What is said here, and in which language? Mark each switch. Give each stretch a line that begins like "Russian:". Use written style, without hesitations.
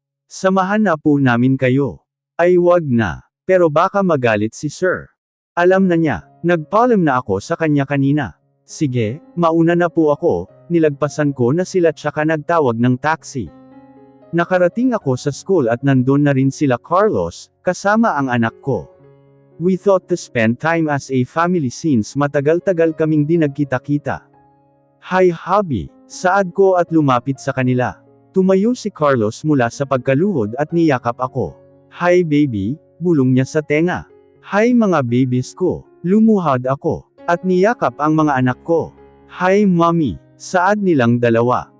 Filipino: Samahan na po namin kayo. Ay wag na. Pero baka magalit si sir. Alam na niya. Nagpaalam na ako sa kanya kanina. Sige, mauna na po ako, nilagpasan ko na sila tsaka nagtawag ng taxi. Nakarating ako sa school at nandun na rin sila Carlos, kasama ang anak ko.
English: We thought to spend time as a family since
Filipino: matagal-tagal kaming di nagkita-kita. Hi hubby, saad ko at lumapit sa kanila. Tumayo si Carlos mula sa pagkaluhod at niyakap ako. Hi baby, bulong niya sa tenga. Hi mga babies ko, lumuhad ako. At niyakap ang mga anak ko. Hi mommy, saad nilang dalawa.